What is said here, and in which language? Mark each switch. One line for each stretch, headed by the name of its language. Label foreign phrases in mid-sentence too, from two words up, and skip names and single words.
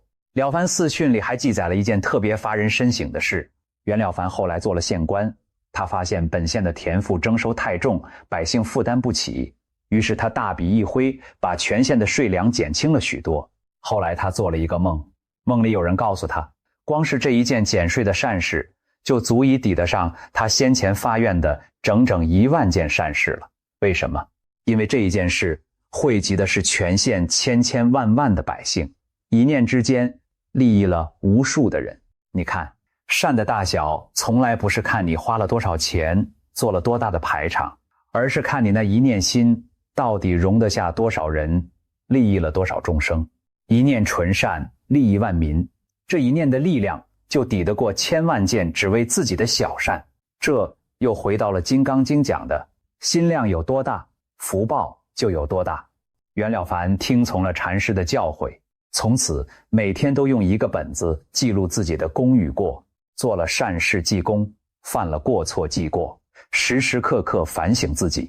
Chinese: 了凡四訓裡還記載了一件特別發人深省的事。袁了凡後來做了縣官，他發現本縣的田赋征收太重，百姓負擔不起，於是他大筆一揮，把全縣的稅糧減輕了許多。後來他做了一個夢，夢裡有人告訴他，光是這一件減稅的善事，就足以抵得上他先前發願的整整1萬件善事了。為什麼？因為這一件事惠及的是全縣千千萬萬的百姓，一念之間利益了無數的人。你看，善的大小從來不是看你花了多少錢，做了多大的排場，而是看你那一念心到底容得下多少人，利益了多少众生。一念纯善，利益萬民，這一念的力量就抵得過千萬件只為自己的小善。這又回到了《金剛經》講的，心量有多大，福報就有多大。袁了凡聽從了禪師的教誨，從此每天都用一個本子記錄自己的功與過，做了善事記功，犯了過錯記過，時時刻刻反省自己。